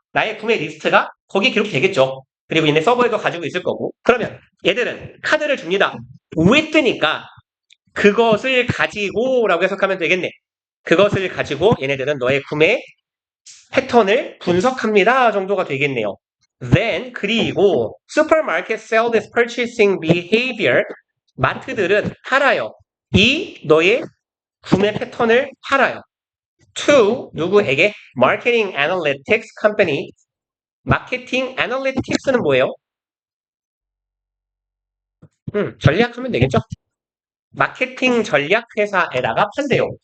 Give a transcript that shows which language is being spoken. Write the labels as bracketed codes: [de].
[ko] 나의 구매 리스트가 거기에 기록되겠죠. 그리고 얘네 서버에도 가지고 있을 거고. 그러면 얘들은 카드를 줍니다. with니까 그것을 가지고라고 해석하면 되겠네. 그것을 가지고 얘네들은 너의 구매 패턴을 분석합니다 정도가 되겠네요. [en] Then [ko] 그리고 [en] supermarket sell this purchasing behavior [ko] 마트들은 팔아요. 이 너의 구매 패턴을 팔아요. [en] To [ko] 누구에게? [en] Marketing Analytics Company. [ko] 마케팅 애널리틱스는 뭐예요? 전략하면 되겠죠? 마케팅 전략 회사에다가 판대요.